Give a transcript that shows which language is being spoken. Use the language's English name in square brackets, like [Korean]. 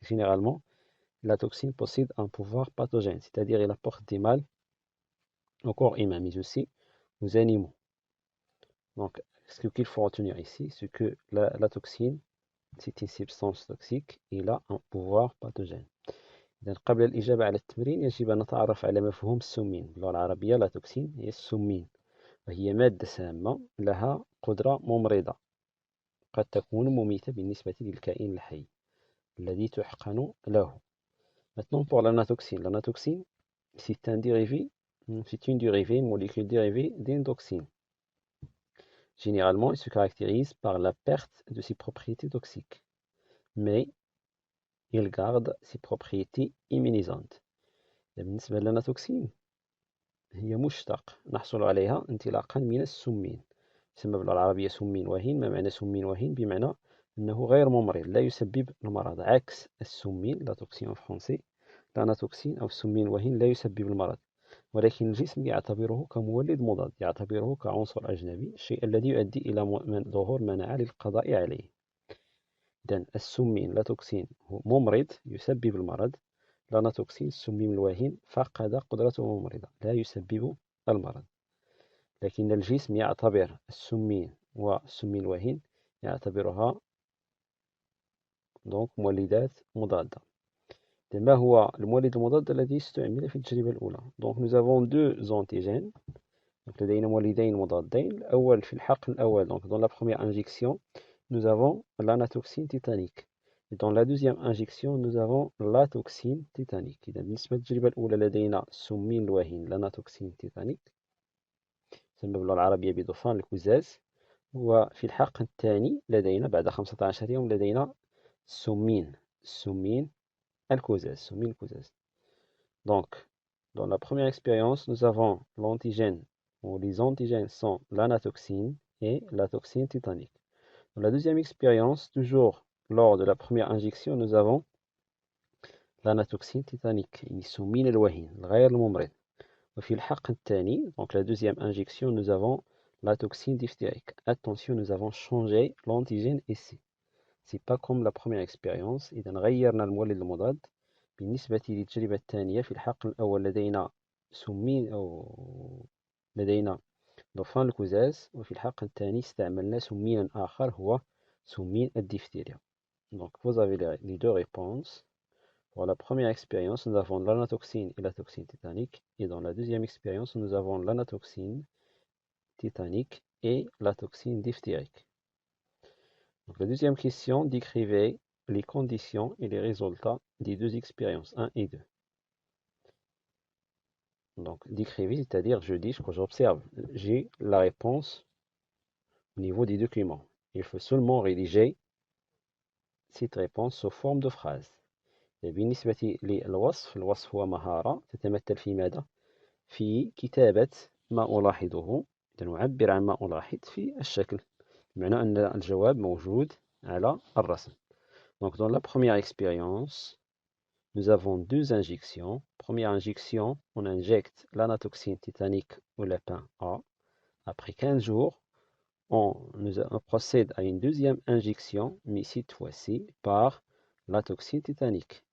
[French] Généralement, la toxine possède un pouvoir pathogène, c'est-à-dire elle apporte des mal au corps humain, mais aussi aux animaux. Donc, ce qu'il faut retenir ici, c'est que la toxine, c'est une substance toxique et elle a un pouvoir pathogène. [Arabic] إذن قبل الإجابة على التمرين يجب أن نتعرف على مفهوم السمين. باللغة العربية لا توكسين هي السمين، وهي مادة سامة لها قدرة ممرضة، قد تكون مميتة بالنسبة للكائن الحي الذي تحقن له. [French] Maintenant pour l'anatoxine. L'anatoxine, c'est une dérivée, molécule dérivée d'une toxine. Généralement, il se caractérise par la perte de ses propriétés toxiques, mais il garde ses propriétés immunisantes. [Arabic] بالنسبة للناتوكسين هي مشتق نحصل عليها انطلاقا من السمين، يسمى باللغة العربية سمين وهين. ما معنى سمين وهين؟ بمعنى أنه غير ممرض، لا يسبب المرض، عكس السمين لا توكسين فرونسي. l'anatoxine أو السمين الوهين لا يسبب المرض، ولكن الجسم يعتبره كمولد مضاد، يعتبره كعنصر أجنبي، الشيء الذي يؤدي إلى ظهور مناعة للقضاء عليه. إذن السمين لا توكسين هو ممرض يسبب المرض، l'anatoxine السمين الوهين فقد قدرته ممرضة، لا يسبب المرض. لكن الجسم يعتبر السمين والسمين الوهين يعتبرها دونك مولدات مضادة. ما هو المولد المضاد الذي استعمل في التجربة الأولى؟ دونك [French] nous avons deux antigènes. Donc [Arabic] لدينا مولدين مضادين. الأول في الحقن الأول، [French] donc dans la première injection, nous avons l'anatoxine titanique. Et dans la deuxième injection, nous avons la toxine titanique. [Arabic] إذا بالنسبة للتجربة الأولى لدينا سمين الوهين l'anatoxine titanique، تسمى باللغة العربية بدخان الكزاز. وفي الحقن الثاني لدينا بعد 15 يوم لدينا سمين الكوزاز. [French] Donc, dans la première expérience, nous avons l'antigène, ou les antigènes sont l'anatoxine et la toxine titanique. Dans la deuxième expérience, toujours lors de la première injection, nous avons l'anatoxine titanique, [Arabic] السمين الوهين الغير الممرض. وفي الحقن الثاني, [French] donc la deuxième injection, nous avons la toxine diphtérique. Attention, nous avons changé l'antigène ici. C'est pas comme la première expérience. [Arabic] إذا غيرنا المولد المضاد. بالنسبة للتجربة الثانية في الحقن الأول لدينا سمين أو لدينا دخان الكزاز، وفي الحقن الثاني استعملنا سمينا آخر هو سمين الديفتيريا. [French] Donc vous avez les deux réponses. Pour la première expérience, nous avons l'anatoxine et la toxine titanique. Et dans la deuxième expérience, nous avons l'anatoxine titanique et la toxine diphtérique. Donc la deuxième question, décrivez les conditions et les résultats des deux expériences 1 et 2. Donc décrivez, c'est-à-dire je dis ce que j'observe. J'ai la réponse au niveau des documents. Il faut seulement rédiger cette réponse sous forme de phrase. [Arabic] بالنسبة للوصف، الوصف هو مهارة تتمثل في ماذا؟ في كتابة ما ألاحظه. نعبر عن ما ألاحظ في الشكل، بمعنى أن الجواب موجود على الرسم. [French] Donc dans la première expérience, nous avons deux injections. Première injection, on injecte l'anatoxine tétanique au lapin A. Après 15 jours, on procède à une deuxième injection, mais cette fois-ci par la toxine tétanique.